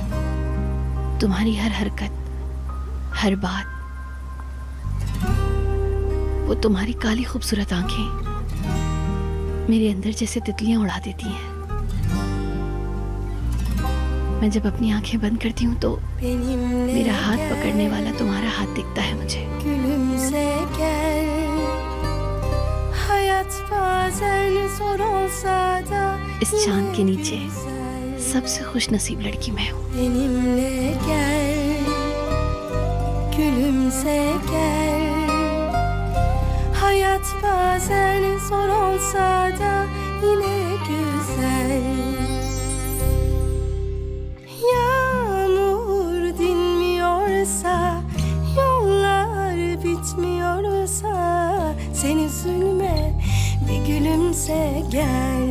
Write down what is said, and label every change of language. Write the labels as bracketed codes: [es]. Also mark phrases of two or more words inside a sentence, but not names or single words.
[hi] तुम्हारी हर हरकत, हर बात, वो तुम्हारी काली खूबसूरत आंखें मेरे अंदर जैसे तितलियां उड़ा देती हैं। मैं जब अपनी आंखें बंद करती हूँ तो मेरा हाथ पकड़ने वाला तुम्हारा हाथ दिखता है मुझे। [tr] Gülümse gel, hayat bazen zor olsa da [hi] इस चांद के नीचे सबसे खुश नसीब लड़की मैं हूँ। [tr] benimle gel, gülümse gel. Hayat bazen zor olsa da yine güzel. Yağmur dinmiyorsa, yollar bitmiyorsa, sen üzülme, bir gülümse gel.